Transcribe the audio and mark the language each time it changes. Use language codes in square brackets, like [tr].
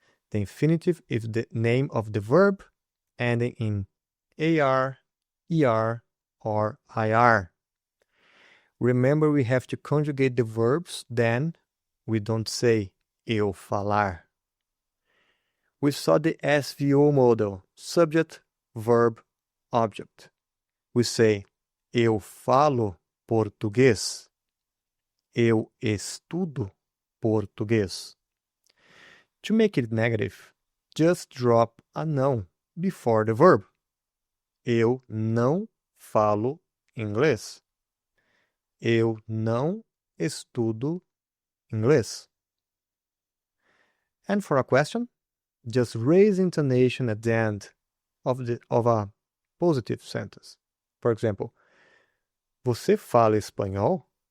[en] The infinitive is the name of the verb, ending in AR, ER, or IR. Remember, we have to conjugate the verbs, then we don't say [pt] eu falar. [en] We saw the SVO model, subject, verb, object. We say [pt] eu falo português. Eu estudo português. [en] To make it negative, just drop a não before the verb. [pt] Eu não falo inglês. Eu não estudo inglês. [en] And for a question, just raise intonation at the end of a positive sentence. For example, [pt] você fala espanhol?